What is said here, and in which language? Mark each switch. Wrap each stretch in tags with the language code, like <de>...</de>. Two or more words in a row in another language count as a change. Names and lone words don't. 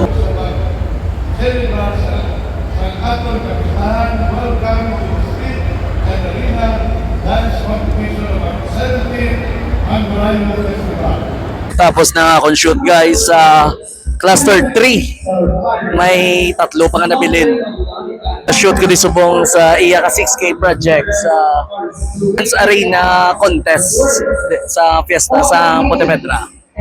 <hil>Celebration ng atong kapistahan,</hil> <en>welcome to the street and arena dance competition of our 17th Angoraimo Festival.</en> <hil>Tapos na akong shoot guys sa cluster 3. May tatlo pa nga nabilin. Shoot ko din subong sa iya ka 6K project sa dance arena contest sa fiesta sa Pontevedra.</hil>